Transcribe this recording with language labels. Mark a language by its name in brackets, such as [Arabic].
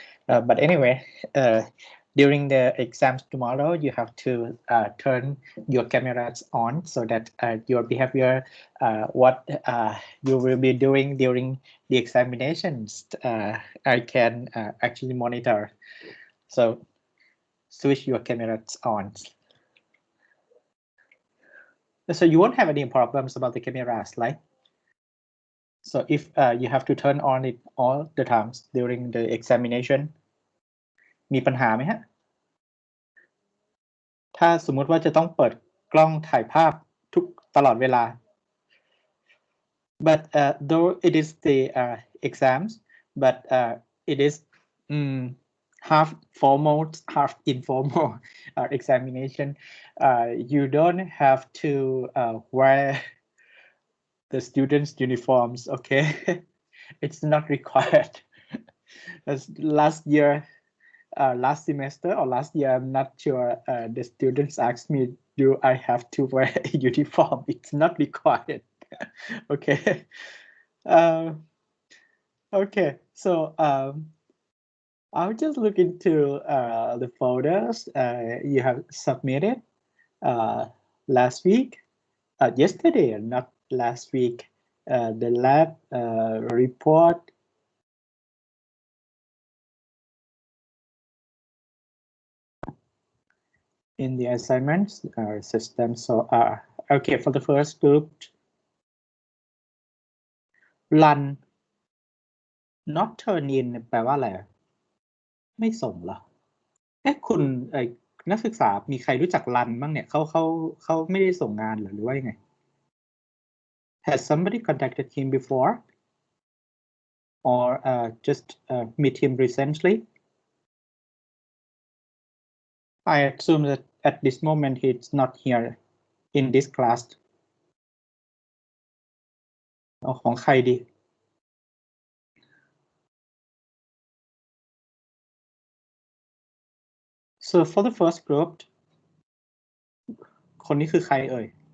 [English] But anyway, during the exams tomorrow, you have to turn your cameras on so that your behavior, what you will be doing during the examinations, I can actually monitor. So switch your cameras on. So you won't have any problems about the cameras, right? So if you have to turn on it all the times during the examination, [Thai] มีปัญหาไหมฮะถ้าสมมุติว่าจะต้องเปิดกล้องถ่ายภาพทุกตลอดเวลา [English] but though it is the exams, but it is half formal, half informal examination. You don't have to wear the students' uniforms, okay? It's not required. As last year, last semester or last year, I'm not sure, the students asked me, do I have to wear a uniform? It's not required. Okay. Okay. So I'll just look into the folders you have submitted last week, yesterday, not last week. The lab report. In the assignments system. So okay, for the first group, run not turn in [Thai] แปลว่าอะไรไม่ส่งเหรอคุณนักศึกษามีใครรู้จักรันบ้างเนี่ยเขาไม่ได้ส่งงานหรือว่ายังไง [English] Has somebody contacted him before or just meet him recently? I assume that at this moment he's not here in this class. [Thai] เอาของใครดี [English] So for the first group [Thai] คนนี้คือใครเอ่ย